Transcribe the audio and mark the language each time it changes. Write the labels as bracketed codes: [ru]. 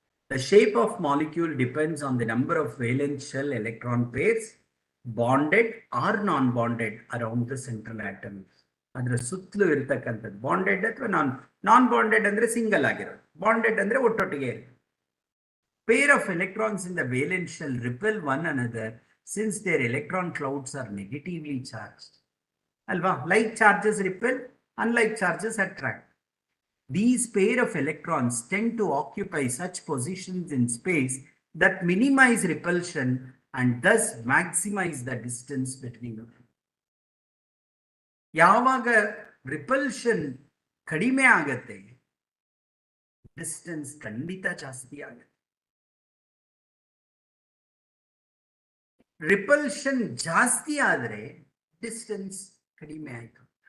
[en] The shape of molecule depends on the number of valence shell electron pairs bonded or non-bonded around the central atom. [kn] ಅದರ ಸುತ್ತಲೂ ಇರ್ತಕ್ಕಂಥದ್ದು bonded ಅಥವಾ ನಾನ್ bonded ಅಂದ್ರೆ single ಆಗಿರೋದು, bonded ಅಂದ್ರೆ ಒಟ್ಟೊಟ್ಟಿಗೆ ಇರುತ್ತೆ. [en] Pair of electrons in the valence shell repel one another since their electron clouds are negatively charged. [kn] Alva, [en] like charges repel, unlike charges attract. These pair of electrons tend to occupy such positions in space that minimize repulsion and thus maximize the distance between them. [kn] ಯಾವಾಗ repulsion ಕಡಿಮೆ ಆಗತ್ತೆ, distance ಖಂಡಿತ ಜಾಸ್ತಿ ಆಗುತ್ತೆ. Repulsion ಜಾಸ್ತಿ ಆದರೆ distance ಕಡಿಮೆ ಆಯಿತು.